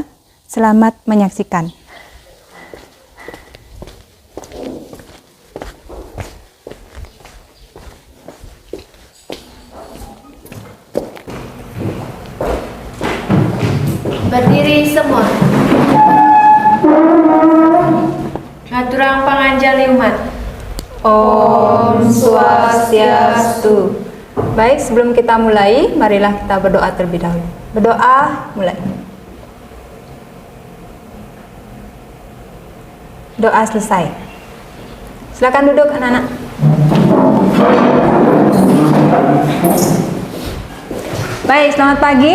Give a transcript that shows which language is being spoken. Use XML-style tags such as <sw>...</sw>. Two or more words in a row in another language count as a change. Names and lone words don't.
<id>Selamat menyaksikan. Berdiri semua.</id> <ban>Ngaturang panganjali umat. Om Swastiastu.</ban> <id>Baik, sebelum kita mulai, marilah kita berdoa terlebih dahulu. Berdoa, mulai. Doa selesai. Silakan duduk anak-anak. Baik, selamat pagi.</id>